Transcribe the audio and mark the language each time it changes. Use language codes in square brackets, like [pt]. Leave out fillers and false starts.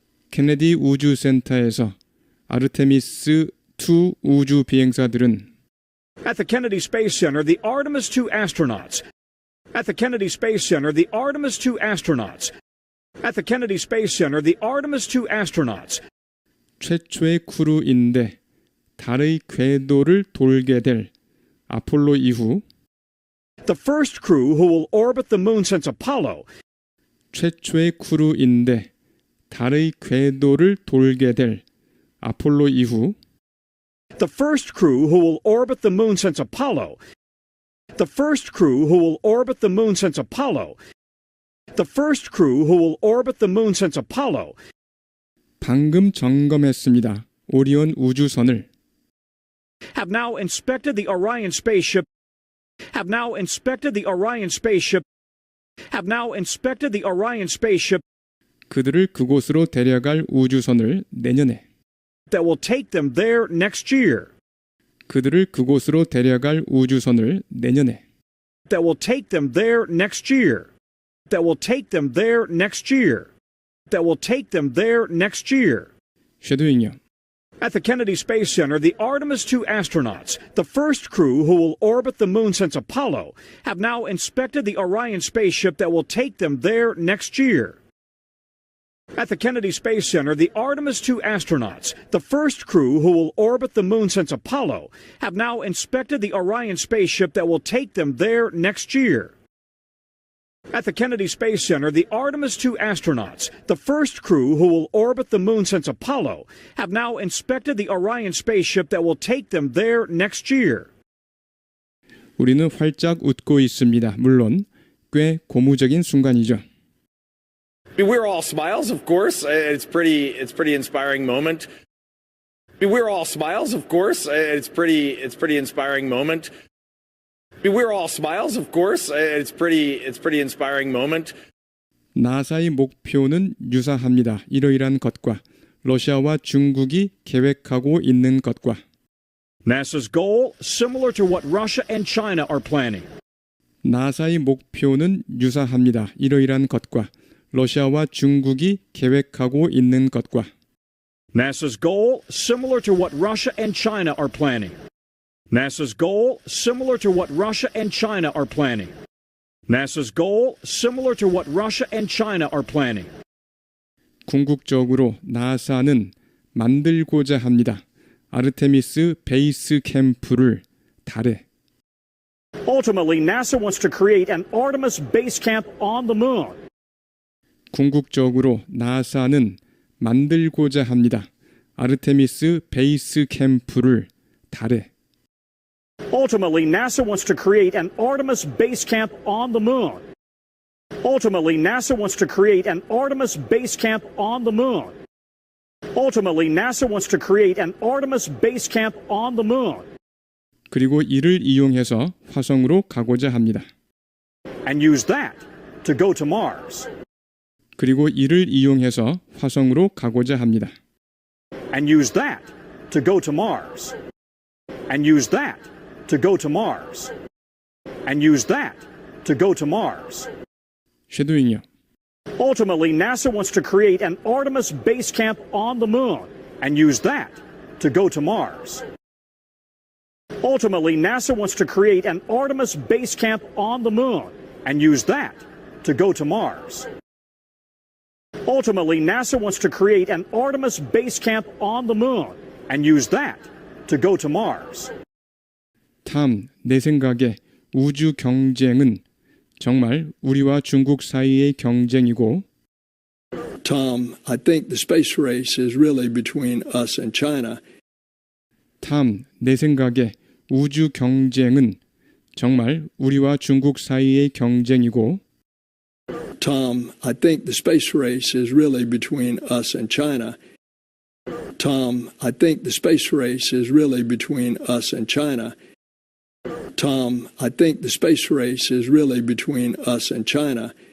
[ko] 케네디 우주센터에서 아르테미스 2 우주 비행사들은 [en] At the Kennedy Space Center, the Artemis II astronauts. At the Kennedy Space Center, the Artemis II astronauts. At the Kennedy Space Center, the Artemis II astronauts. [ko] 최초의 크루인데 달의 궤도를 돌게 될 아폴로 이후 [en] The first crew who will orbit the moon since Apollo. [ko] 최초의 크루인데 달의 궤도를 돌게 될 아폴로 이후 [en] The first crew who will orbit the moon since Apollo. The first crew who will orbit the moon since Apollo. The first crew who will orbit the moon since Apollo. [ko] 방금 점검했습니다. 오리온 우주선을 [en] Have now inspected the Orion spaceship. Have now inspected the Orion spaceship. Have now inspected the Orion spaceship [ko] 그들을 그곳으로 데려갈 우주선을 내년에 [en] that will take them there next year. [ko] 그들을 그곳으로 데려갈 우주선을 내년에 [en] That will take them there next year. That will take them there next year. That will take them there next year. [ko] 쉐도잉요. [en] At the Kennedy Space Center, the Artemis II astronauts, the first crew who will orbit the moon since Apollo, have now inspected the Orion spaceship that will take them there next year. At the Kennedy Space Center, the Artemis II astronauts, the first crew who will orbit the moon since Apollo, have now inspected the Orion spaceship that will take them there next year. At the Kennedy Space Center, the Artemis II astronauts, the first crew who will orbit the moon since Apollo, have now inspected the Orion spaceship that will take them there next year. [ko] 우리는 활짝 웃고 있습니다. 물론 꽤 고무적인 순간이죠. [en] We're all smiles, of course. It's pretty inspiring moment. We're all smiles, of course. It's pretty inspiring moment. We're all smiles, of course. It's pretty inspiring moment. [ko] 나사의 목표는 유사합니다. 이러이러한 것과 러시아와 중국이 계획하고 있는 것과 [en] NASA's goal, similar to what Russia and China are planning. [ko] 나사의 목표는 유사합니다. 이러이러한 것과 러시아와 중국이 계획하고 있는 것과 [en] NASA's goal, similar to what Russia and China are planning. NASA's goal, similar to what Russia and China are planning. NASA's goal, similar to what Russia and China are planning. [ko] 궁극적으로 나사는 만들고자 합니다. 아르테미스 베이스 캠프를 달에 [en] Ultimately, NASA wants to create an Artemis base camp on the moon. [ko] 궁극적으로 나사는 만들고자 합니다. 아르테미스 베이스 캠프를 달에 [en] Ultimately, NASA wants to create an Artemis base camp on the moon. Ultimately, NASA wants to create an Artemis base camp on the moon. Ultimately, NASA wants to create an Artemis base camp on the moon. [ko] 그리고 이를 이용해서 화성으로 가고자 합니다. [en] And use that to go to Mars. [ko] 그리고 이를 이용해서 화성으로 가고자 합니다. [en] And use that to go to Mars. And use that to go to Mars. And use that to go to Mars. [ko] 쉐도잉이요. [en] Ultimately, NASA wants to create an Artemis base camp on the moon and use that to go to Mars. Ultimately, NASA wants to create an Artemis base camp on the moon and use that to go to Mars. Ultimately, NASA wants to create an Artemis base camp on the moon and use that to go to Mars. [ko] 탐, 내 생각에 우주 경쟁은 정말 우리와 중국 사이의 경쟁이고 [en] Tom, I think the space race is really between us and China. [ko] 탐, 내 생각에 우주 경쟁은 정말 우리와 중국 사이의 경쟁이고 [en] Tom, I think the space race is really between us and China. Tom, I think the space race is really between us and China. Tom, I think the space race is really between us and China.